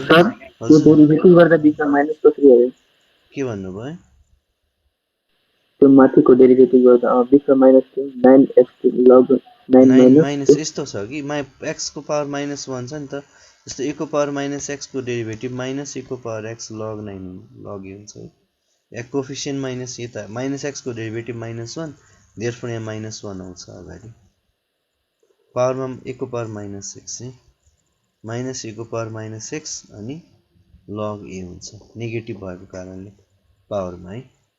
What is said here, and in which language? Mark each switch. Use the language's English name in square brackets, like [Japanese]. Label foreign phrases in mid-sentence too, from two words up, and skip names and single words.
[Nepali] सर त्यो हजुर डेरिभेटिभ गर्दा बिचमा माइनस कसरी आयो के भन्नुभयो त्यो माथिको डेरिभेटिभ गर्दा बिचमा माइनस थियो 9x लग 9 9 माइनस माइनस यस्तो छ कि x को पावर -1 छ नि त जस्तो a को पावर -x को डेरिभेटिभ माइनस a को पावर x log 9 log a हुन्छ है या कोफिसिएन्ट माइनस यता -x को डेरिभेटिभ -1 देयरफोर यहाँ -1 आउँछ अगाडि पावरमा a को पावर -6 है माइनस a को पावर -x अनि log a हुन्छ नेगेटिभ भएको कारणले पावरमा है